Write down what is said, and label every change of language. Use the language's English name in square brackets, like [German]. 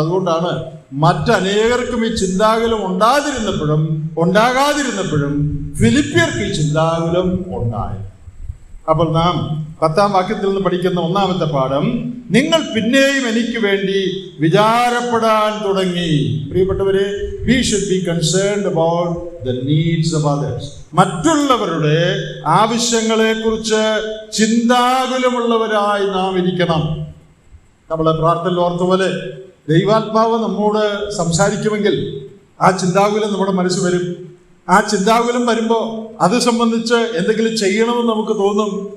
[Malayalam] അതുകൊണ്ടാണ് മറ്റനേകർക്കും ഈ ചിന്താകുലം ഉണ്ടാകാതിരുന്നപ്പോഴും ഫിലിപ്പിയർക്ക് ഈ ചിന്താകുലം ഉണ്ടായി. അപ്പോൾ നാം 10-ാം വാക്യത്തിൽ നിന്ന് പഠിക്കുന്ന ഒന്നാമത്തെ പാഠം, നിങ്ങൾ പിന്നെയും എനിക്ക് വേണ്ടി വിചാരപ്പെടാൻ തുടങ്ങി. പ്രിയപ്പെട്ടവരെ, [English] we should be concerned about the needs of others. [Malayalam] മറ്റുള്ളവരുടെ ആവശ്യങ്ങളെ കുറിച്ച് ചിന്താകുലമുള്ളവരായി നാം ഇരിക്കണം. നമ്മളെ പ്രാർത്ഥനയിൽ ഓർത്ത പോലെ ദൈവാത്മാവ് നമ്മോട് സംസാരിക്കുമെങ്കിൽ ആ ചിന്താകുലം നമ്മുടെ മനസ്സിൽ വരും. ആ ചിന്താകുലം വരുമ്പോൾ അത് സംബന്ധിച്ച് എന്തെങ്കിലും ചെയ്യണമെന്ന് നമുക്ക് തോന്നും.